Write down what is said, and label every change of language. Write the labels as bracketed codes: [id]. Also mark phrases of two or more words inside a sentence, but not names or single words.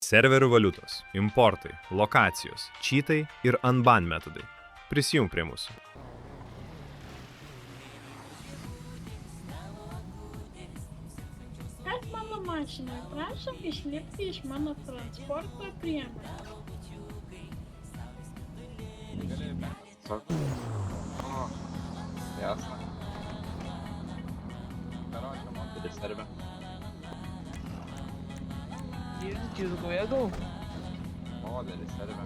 [lt] Serverių valiutos, importai, lokacijos, čytai ir unban metodai. Prisijung prie mūsų. Kas mano mašinai? Prašom išlipti iš mano transporto priemonės. [ru] О, ясно. Короче, модели сервер. Yüzgü gal? Модели сервер.